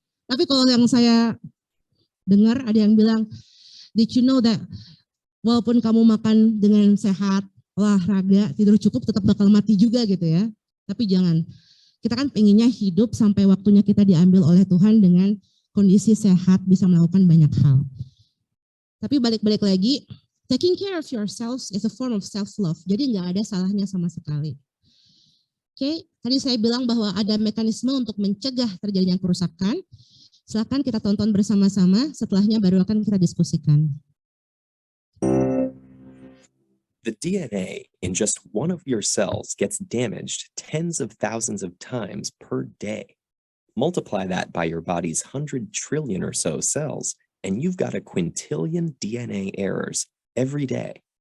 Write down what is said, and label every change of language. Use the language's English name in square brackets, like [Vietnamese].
[Indonesian] Tapi kalau yang saya dengar ada yang bilang, [English] did you know that [Indonesian] walaupun kamu makan dengan sehat, olahraga, tidur cukup tetap bakal mati juga gitu ya. Tapi jangan. Kita kan pengennya hidup sampai waktunya kita diambil oleh Tuhan dengan kondisi sehat, bisa melakukan banyak hal. Tapi balik-balik lagi, [English] taking care of yourselves is a form of self-love. [Indonesian] Jadi nggak ada salahnya sama sekali. Oke, tadi saya bilang bahwa ada mekanisme untuk mencegah terjadinya kerusakan. Silakan kita tonton bersama-sama, setelahnya baru akan kita diskusikan. [English] The DNA in just one of your cells gets damaged tens of thousands of times per day. Multiply that by your body's 100 trillion or so cells, and you've got a quintillion DNA errors every day.